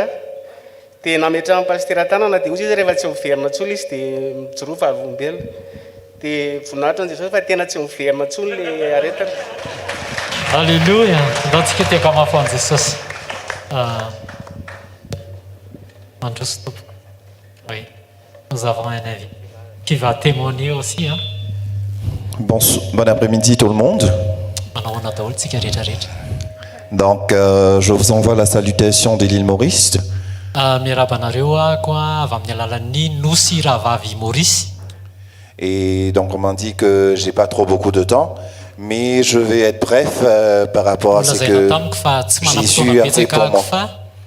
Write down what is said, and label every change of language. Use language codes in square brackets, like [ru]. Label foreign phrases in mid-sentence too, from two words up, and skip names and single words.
[mg] Dia nametra amin'ny pasitera tanana dia ozy izy rehefa tsy miverina tsony izy dia mijoro fahavolombelona. Dia voninahitra an' Jesosy fa tena tsy miverina tsony ilay aretina. Alléluia, andaontsika hitehaka mafon'i Jesosy. Mandroso tompoko. [fr] Oui, nous avons un avis qui va témoigner aussi. Bon après-midi tout le monde. Donc je vous envoie la salutation de l'île Maurice. Et donc on m'a dit que j'ai pas trop beaucoup de temps, mais je vais être bref par rapport à ce que Jésus a fait pour moi.